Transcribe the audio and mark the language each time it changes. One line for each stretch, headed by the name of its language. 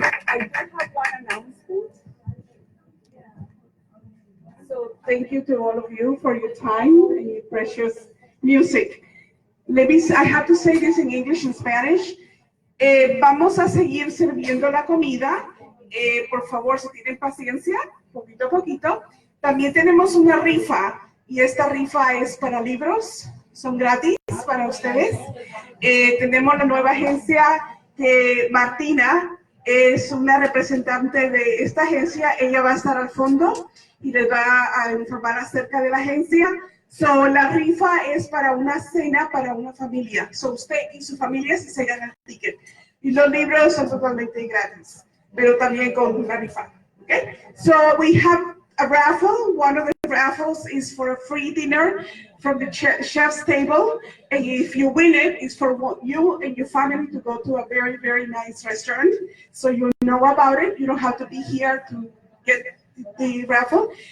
English: I do have one announcement. So thank you to all of you for your time and your precious music. I have to say this in English and Spanish.
Spanish: Vamos a seguir sirviendo la comida. Por favor, si tienen paciencia, poquito a poquito. También tenemos una rifa y esta rifa es para libros. Son gratis para ustedes. Tenemos la nueva agencia que Martina es una representante de esta agencia. Ella va a estar al fondo y les va a informar acerca de la agencia. So, la rifa es para una cena para una familia. So, usted y su familia se ganan el ticket. Y los libros son totalmente gratis, pero también con una rifa.
English: Okay? So, we have a raffle. One of the raffles is for a free dinner from the chef's table. And if you win it, it's for you and your family to go to a very, very nice restaurant. So you know about it. You don't have to be here to get the raffle.